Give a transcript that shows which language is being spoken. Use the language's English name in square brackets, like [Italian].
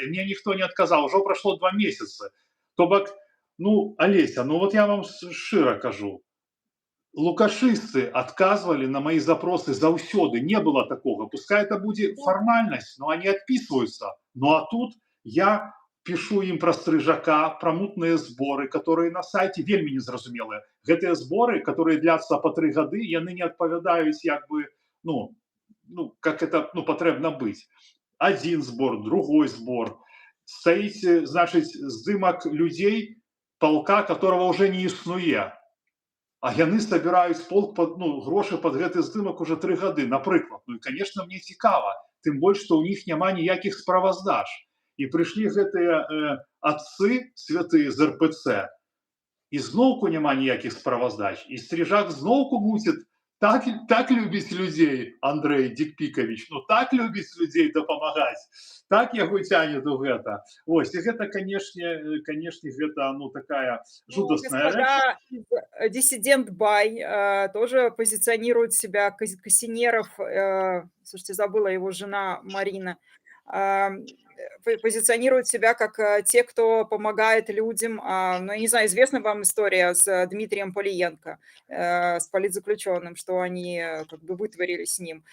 [Russian] И мне никто не отказал. Уже прошло 2 месяца. То бок, ну, Олеся, ну вот я вам [Belarusian] шчыра кажу, [Russian] лукашысты отказывали на мои запросы [Belarusian] заўсёды. [Russian] Не было такого. Пускай это будет формальность, но они отписываются. Ну а тут я пишу им про стрыжака, про мутные сборы, которые на сайте [Belarusian] вельмі незразумелыя. Гэтыя сборы, [Russian] которые длятся по [Belarusian] 3 гады, яны не адпавядаюць як бы, ну, как это, ну, патрэбна быць. [Russian] Один сбор, другой сбор. [Belarusian] Стаіць, значыць, здымак людзей, полка, [Russian] которого уже [Belarusian] не існуе. А яны собираюць полк под, ну, грошы под гэты здымак уже 3 гады, напрыклад. Ну і, конечно, мне цікава, тым больш, што ў іх няма ніякіх справаздач. І прыйшлі гэтыя отцы святыя з РПЦ, і зноўку няма ніякіх справаздач. І стрижак зноўку мусіць так любіць людзей, Андрей Дикпикович, ну так любіць людзей дапамагаць, так яго цянет у гэта. Вось, і гэта, канешне, гэта, ну, такая Ну, жудасная рэч. [Russian] господа из Диссидент Бай тоже позиционируют себя, Кассинеров, слушайте, забыла его жена Марина, позиционируют себя как те, кто помогает людям. Ну, я не знаю, известна вам история с Дмитрием Полиенко, с политзаключенным, что они как бы вытворили с ним.